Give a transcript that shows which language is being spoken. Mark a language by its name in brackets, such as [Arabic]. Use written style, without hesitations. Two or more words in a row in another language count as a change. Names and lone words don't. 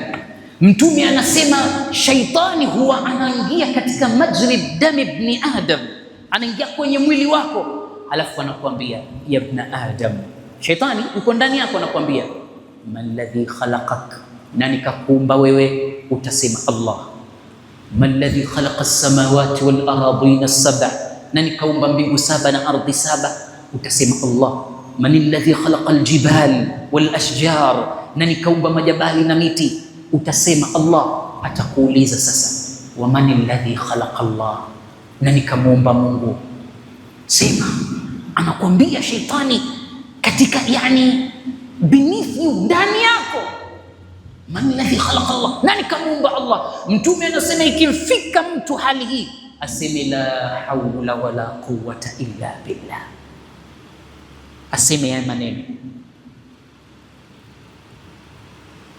[Swahili] Mtume anasema shaitani huwa anaingia katika [Arabic] مجرى دم ابن آدم, [Swahili] anaingia kwenye mwili wako, alafu anakuambia [Arabic] يا ابن آدم. [Swahili] Shaitani yuko ndani yako, anakuambia [Arabic] من الذي خلقك, [Swahili] nani kakuumba wewe? Utasema Allah. [Arabic] من الذي خلق السماوات والأرضين السبع, [Swahili] nani kaumba mbingu 7 na ardhi 7? Utasema Allah. [Arabic] من الذي خلق الجبال والأشجار, [Swahili] nani kaumba majabali na miti? Utasema Allah. Atakuuliza sasa, [Arabic] ومن الذي خلق الله, [Swahili] nani kamuumba Mungu? Sema. Anakuambia shaitani katika yani [English] beneath you, [Swahili] ndani yako. [Arabic] من الذي خلق الله, [Swahili] nani kamuumba Allah? Mtume anasema ikimfika mtu hali hii aseme [Arabic] لا حول ولا قوة إلا بالله, [Swahili] aseme haya maneno.